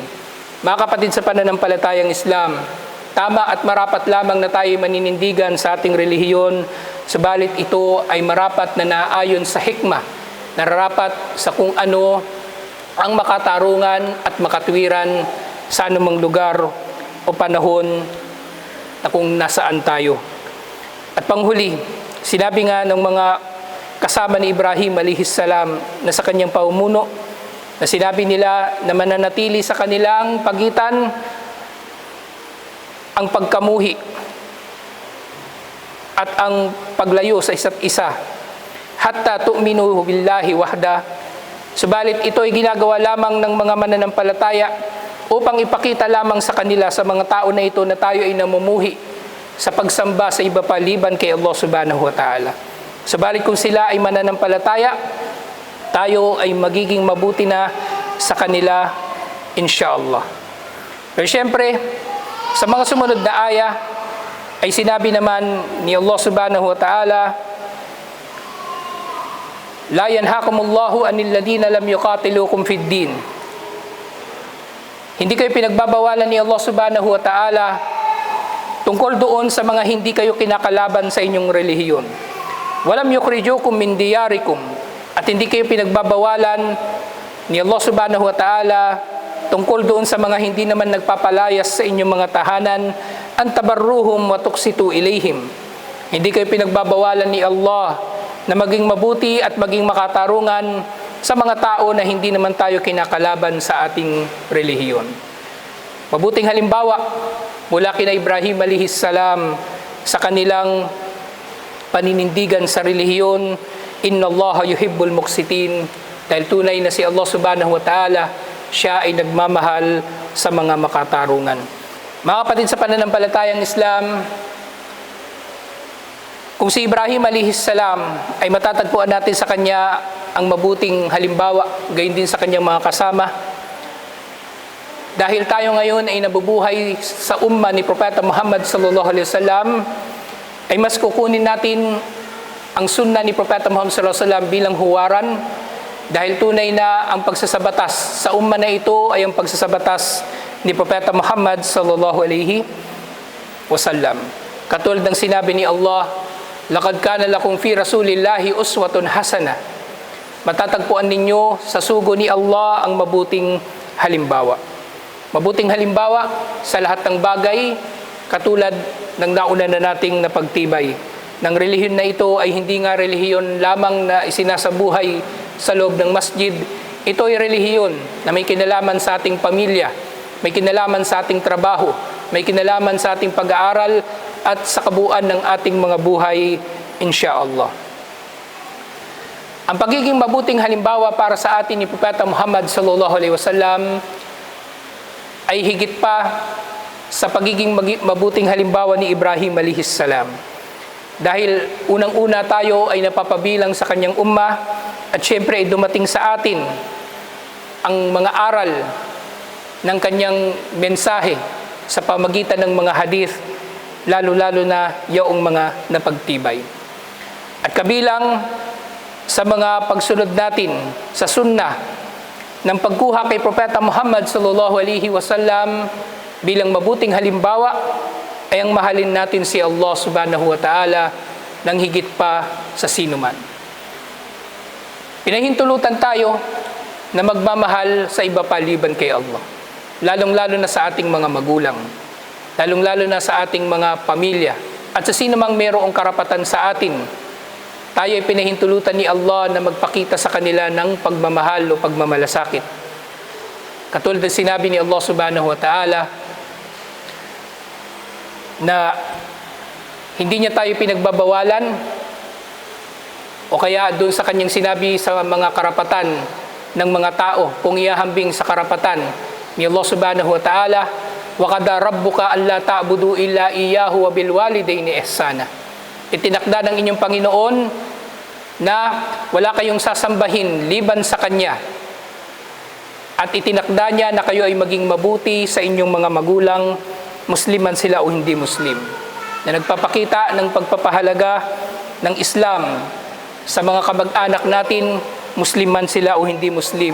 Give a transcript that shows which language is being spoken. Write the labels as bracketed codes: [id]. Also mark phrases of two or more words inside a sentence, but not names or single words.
[tl] Mga kapatid sa pananampalatayang Islam, tama at marapat lamang na tayo maninindigan sa ating relihiyon, subalit ito ay marapat na naayon sa hikmah, nararapat sa kung ano ang makatarungan at makatwiran sa anumang lugar o panahon na kung nasaan tayo. At panghuli, sinabi nga ng mga kasama ni Ibrahim [ar] عليه السلام [tl] na sa kanyang pamumuno, na sinabi nila na mananatili sa kanilang pagitan ang pagkamuhi at ang paglayo sa isa't isa [ar] حتى تؤمنوا بالله وحده. [tl] Subalit ito ay ginagawa lamang ng mga mananampalataya upang ipakita lamang sa kanila, sa mga tao na ito, na tayo ay namumuhi sa pagsamba sa iba pa liban kay Allah [ar] سبحانه وتعالى. [tl] Subalit kung sila ay mananampalataya, tayo ay magiging mabuti na sa kanila, insyaAllah. Pero syempre, sa mga sumunod na aya, ay sinabi naman ni Allah [ar] سبحانه وتعالى, لا ينهاكم الله عن الذين لم يقاتلوكم في الدين. [tl] Hindi kayo pinagbabawalan ni Allah [ar] سبحانه وتعالى [tl] tungkol doon sa mga hindi kayo kinakalaban sa inyong relihiyon. [ar] ولم يخرجوكم من دياركم, [tl] at hindi kayo pinagbabawalan ni Allah [ar] سبحانه وتعالى [tl] tungkol doon sa mga hindi naman nagpapalayas sa inyong mga tahanan, [ar] أن تبروهم وتقسطوا إليهم. [tl] Hindi kayo pinagbabawalan ni Allah na maging mabuti at maging makatarungan sa mga tao na hindi naman tayo kinakalaban sa ating relihiyon. Mabuting halimbawa mula kina Ibrahim [ar] عليه السلام [tl] sa kanilang paninindigan sa relihiyon, [ar] إن الله يحب المقسطين, [tl] dahil tunay na si Allah [ar] سبحانه وتعالى, [tl] siya ay nagmamahal sa mga makatarungan. Mga kapatid sa pananampalatayang Islam, kung si Ibrahim [ar] عليه السلام [tl] ay matatagpuan natin sa kanya ang mabuting halimbawa, gayon din sa kanyang mga kasama. Dahil tayo ngayon ay nabubuhay sa umma ni Propeta Muhammad [ar] صلى الله عليه وسلم, [tl] ay mas kukunin natin ang sunnah ni Propeta Muhammad [ar] صلى الله عليه وسلم [tl] bilang huwaran, dahil tunay na ang pagsasabatas sa umma na ito ay ang pagsasabatas ni Propeta Muhammad [ar] صلى الله عليه وسلم. [tl] Katulad ng sinabi ni Allah, [ar] لقد كان لكم في رسول الله أسوة حسنة. [tl] Matatagpuan ninyo sa sugo ni Allah ang mabuting halimbawa. Mabuting halimbawa sa lahat ng bagay, katulad ng nauna na nating napagtibay. Ng relihiyon na ito ay hindi nga relihiyon lamang na isinasabuhay sa loob ng masjid. Ito ay relihiyon na may kinalaman sa ating pamilya, may kinalaman sa ating trabaho, may kinalaman sa ating pag-aaral at sa kabuuan ng ating mga buhay, insyaallah. Ang pagiging mabuting halimbawa para sa atin ni Propeta Muhammad [ar] صلى الله عليه وسلم [tl] ay higit pa sa pagiging mabuting halimbawa ni Ibrahim [ar] عليه السلام. [tl] Dahil unang-una tayo ay napapabilang sa kanyang umma, at syempre ay dumating sa atin ang mga aral ng kanyang mensahe sa pamagitan ng mga hadith, lalo-lalo na yaong mga napagtibay. At kabilang sa mga pagsunod natin sa sunnah ng pagkuha kay Propeta Muhammad [ar] صلى الله عليه وسلم [tl] bilang mabuting halimbawa, ay ang mahalin natin si Allah [ar] سبحانه وتعالى [tl] ng higit pa sa sinuman. Pinahintulutan tayo na magmamahal sa iba paliban kay Allah, lalong-lalo na sa ating mga magulang, lalong-lalo na sa ating mga pamilya, at sa sinumang mayroong karapatan sa atin. Tayo ay pinahintulutan ni Allah na magpakita sa kanila ng pagmamahal o pagmamalasakit. Katulad ng sinabi ni Allah [ar] سبحانه وتعالى [tl] na hindi niya tayo pinagbabawalan, o kaya doon sa kanyang sinabi sa mga karapatan ng mga tao, kung iahambing sa karapatan ni Allah [ar] سبحانه وتعالى, وقضى ربك ألا تعبدوا إلا إياه وبالوالدين إحسانا. [tl] Itinakda ng inyong Panginoon na wala kayong sasambahin liban sa Kanya, at itinakda niya na kayo ay maging mabuti sa inyong mga magulang, Musliman sila o hindi Muslim, na nagpapakita ng pagpapahalaga ng Islam sa mga kamag-anak natin, Musliman sila o hindi Muslim.